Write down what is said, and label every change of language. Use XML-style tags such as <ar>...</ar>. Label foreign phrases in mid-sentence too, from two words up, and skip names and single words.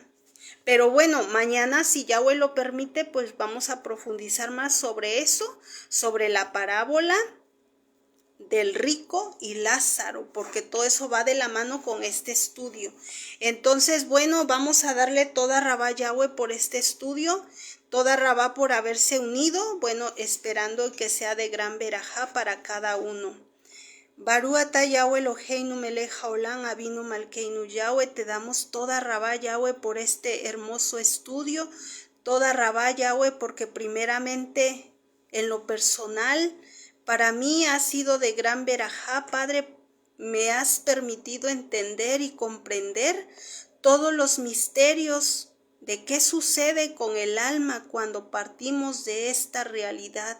<es>Pero bueno, mañana, si Yahweh lo permite, pues vamos a profundizar más sobre eso, sobre la parábola del rico y Lázaro, porque todo eso va de la mano con este estudio. Entonces, bueno, vamos a darle</es> <he>תודה רבה</he> <es>Yahweh por este estudio,</es> <he>תודה רבה</he> <es>por haberse unido, bueno, esperando que sea de gran verajá para cada uno.</es> <he>ברוך אתה יהוה אלוהינו מלך העולם אבינו מלכנו יהוה,</he> <es>te damos</es> <he>תודה רבה</he> <es>Yahweh por este hermoso estudio,</es> <he>תודה רבה</he> <es>Yahweh, porque primeramente en lo personal para mí ha sido de gran verajá, Padre. Me has permitido entender y comprender todos los misterios de qué sucede con el alma cuando partimos de esta realidad.</es>